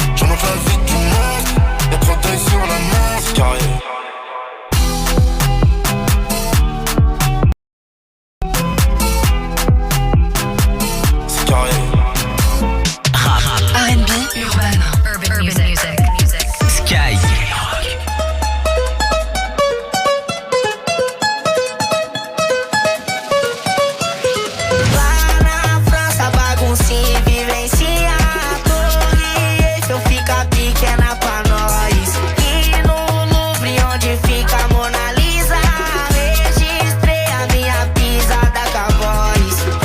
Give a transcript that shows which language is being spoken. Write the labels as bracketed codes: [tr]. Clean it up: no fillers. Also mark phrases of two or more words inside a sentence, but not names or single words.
[fr] Je remonte la vie du monstre, y'a trop d'œil sur la montre. Carré. [en] R&B, urban music. Skyrock. [pt] Lá na França, baguncinha e vivencia. Torre Eiffel fica pequena pra nós. E no Louvre, onde fica a Mona Lisa, registrei a minha pisada com a voz.